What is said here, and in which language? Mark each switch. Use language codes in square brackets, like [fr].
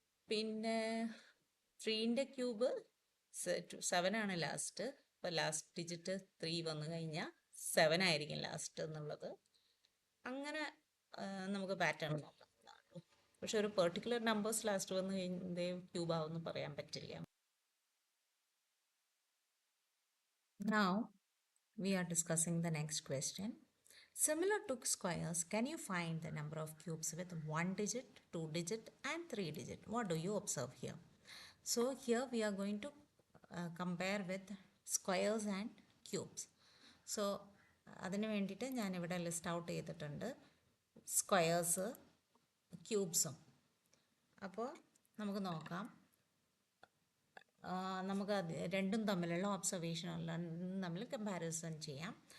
[ml] പിന്നെ 3ൻ്റെ ക്യൂബ് 7 ആണ് ലാസ്റ്റ്. അപ്പോൾ ലാസ്റ്റ് ഡിജിറ്റ് 3 വന്നു കഴിഞ്ഞാൽ 7 ആയിരിക്കും ലാസ്റ്റ് എന്നുള്ളത്. അങ്ങനെ നമുക്ക് പാറ്റേൺ നോക്കാം. പക്ഷെ ഒരു പെർട്ടിക്കുലർ നമ്പേഴ്സ് ലാസ്റ്റ് വന്നു കഴിഞ്ഞാൽ ക്യൂബ് ആവുമെന്ന് പറയാൻ പറ്റില്ല. [en] Now we are discussing the next question. Similar to squares, can you find the number of cubes with 1 digit, 2 digit and 3 digit? What do you observe here? So here we are going to compare with squares and cubes. [ml] So അതിന് വേണ്ടിയിട്ട് ഞാനിവിടെ list out ചെയ്തിട്ടുണ്ട് squares, ക്യൂബ്സും. അപ്പോൾ നമുക്ക് നോക്കാം, നമുക്ക് രണ്ടും തമ്മിലുള്ള ഒബ്സർവേഷൻ തമ്മിൽ കമ്പാരിസൺ ചെയ്യാം.